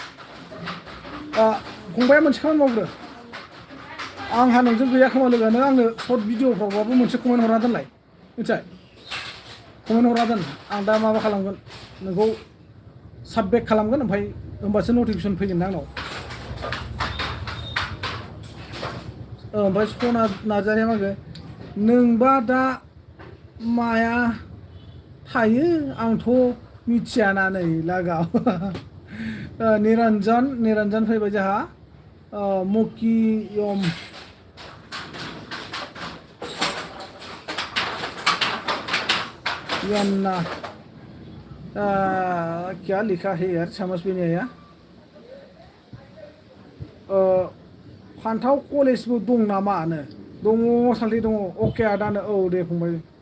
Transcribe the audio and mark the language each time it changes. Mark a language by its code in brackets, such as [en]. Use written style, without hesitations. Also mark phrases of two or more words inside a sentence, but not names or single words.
[brx] फंबाया मोनसे खामानि मावदो आंहा नोंजों गैया खोमा लोगो नों आंनो सर्ट भिडिअफ्रावबाबो मोनसे कमेन्ट हरना दोनलाय मिथिबाय कमेन्ट हरना दोन आं दा माबा खालामगोन नोंखौ साबबेक खालामगोन ओमफ्राय होमबासो नटिफिकेसन फैगोन ना आंनाव ओमफ्राय सना नार्जारिया मा होनो नोंबा दा माया थायो आंथ' मिथियाना नै लागाव निरन्जन फैबाय जोंहा मकियम यन्ना [hi] क्या लिखा है यार समझ भी नहीं आया [brx] फान्थाव कलेजबो दं नामानो दङ सालथे दङ अके आदानो औ दे फंबाय